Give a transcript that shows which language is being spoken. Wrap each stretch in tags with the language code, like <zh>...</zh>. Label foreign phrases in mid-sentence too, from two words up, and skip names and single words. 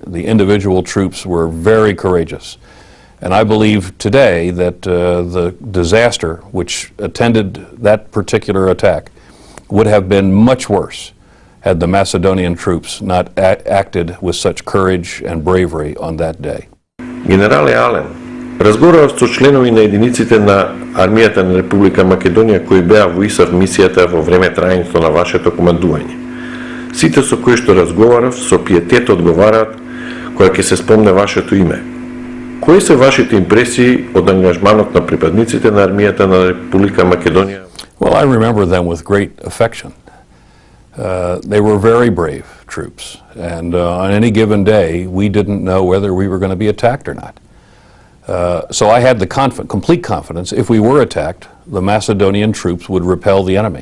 <en>The individual troops were very courageous. And I believe today that the disaster which attended that particular attack would have been much worse had the Macedonian troops not acted with such courage and bravery on that day.</en> <mk>Генерале Ален, разговарав со членови на единиците на армијата на Република Македонија кои беа во ИСАФ мисијата во време траењето на вашето командување. Сите со кои што разговарав со пиетет одговараат кога ќе се спомне вашето име. Кои се вашите импресии од ангажманот на припадниците на армијата на Република Македонија?</mk> <en>Well, I remember them with great affection. They were very brave troops, and on any given day, we didn't know whether we were going to be attacked or not. So I had the complete confidence if we were attacked, the Macedonian troops would repel the enemy.</en>